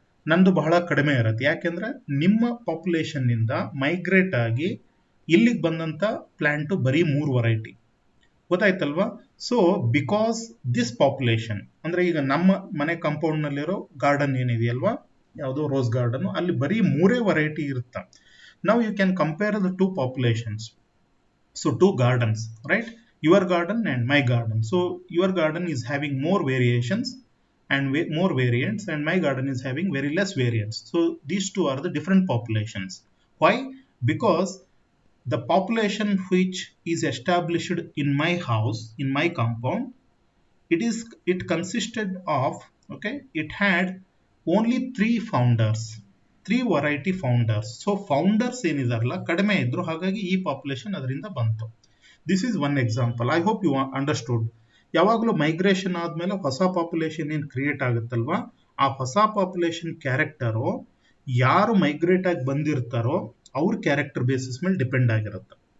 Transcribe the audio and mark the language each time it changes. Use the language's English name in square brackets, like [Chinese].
[Kannada] ನಂದು ಬಹಳ ಕಡಿಮೆ ಇರುತ್ತೆ. ಯಾಕೆಂದ್ರೆ ನಿಮ್ಮ ಪಾಪ್ಯುಲೇಷನ್ ನಿಂದ ಮೈಗ್ರೇಟ್ ಆಗಿ ಇಲ್ಲಿಗೆ ಬಂದಂತ ಪ್ಲಾಂಟ್ ಬರೀ 3 variety, ಗೊತ್ತಾಯ್ತಲ್ವಾ? [English] so because this population [Kannada] ಅಂದ್ರೆ ಈಗ ನಮ್ಮ ಮನೆ ಕಾಂಪೌಂಡ್ ನಲ್ಲಿರೋ ಗಾರ್ಡನ್ ಏನಿದೆಯಲ್ವಾ, ಯಾವುದೋ ರೋಸ್ ಗಾರ್ಡನ್, ಅಲ್ಲಿ ಬರೀ 3 ವೆರೈಟಿ ಇರುತ್ತೆ. [English] ನಾವು you can compare the 2 populations, so 2 gardens, right? Your garden and my garden. So your garden is having more variations and more variants, and my garden is having very less variants. So these two are the different populations. Why? Because the population which is established in my house, in my compound, it consisted of, okay, it had only 3 founders, 3 variety founders. [Kannada] So founders ಏನಿದಾರಲ್ಲ ಕಡಿಮೆ ಇದ್ರು, ಹಾಗಾಗಿ ಈ population ಅದರಿಂದ ಬಂತು. [English] This is one example. I hope you understood. [Kannada] ಯಾವಾಗಲೂ migration ಆದ್ಮೇಲೆ ಹೊಸ population ಏನು ಕ್ರಿಯೇಟ್ ಆಗುತ್ತಲ್ವಾ, ಆ ಹೊಸ ಪಾಪ್ಯುಲೇಷನ್ ಕ್ಯಾರೆಕ್ಟರು ಯಾರು ಮೈಗ್ರೇಟ್ ಆಗಿ ಬಂದಿರ್ತಾರೋ ಅವ್ರ ಕ್ಯಾರೆಕ್ಟರ್ ಬೇಸಿಸ್ ಮೇಲೆ ಡಿಪೆಂಡ್ ಆಗಿರುತ್ತೆ.